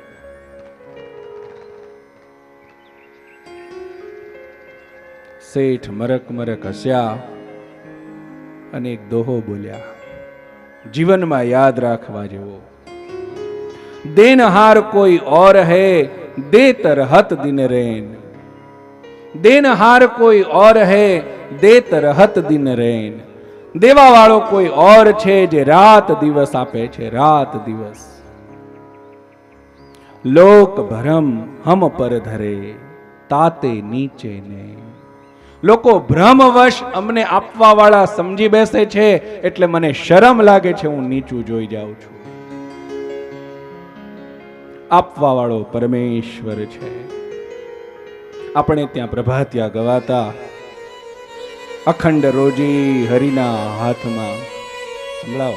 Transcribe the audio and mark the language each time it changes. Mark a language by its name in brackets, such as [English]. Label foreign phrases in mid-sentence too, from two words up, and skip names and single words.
[Gujarati] શેઠ મરક મરક હસ્યા અને એક દોહો બોલ્યા, જીવનમાં યાદ રાખવા જેવો. [Hindi] देनहार कोई और है, देत रहत दिन रैन. देनहार कोई और है देत रहत दिन रैन। [Gujarati] દેવા વાળો કોઈ ઓર છે જે રાત દિવસ આપે છે, રાત દિવસ। [Hindi] लोक भरम हम पर धरे ताते नीचे ने। [Gujarati] લોકો ભ્રમવશ અમને આપવા વાળા સમજી બેસે છે એટલે મને શરમ લાગે છે, હું નીચું જોઈ જાઉં છું। આપવા વાળો પરમેશ્વર છે। આપણે ત્યાં પ્રભાતિયા ગવાતા, અખંડ રોજી હરિના હાથમાં, સંભળાવો।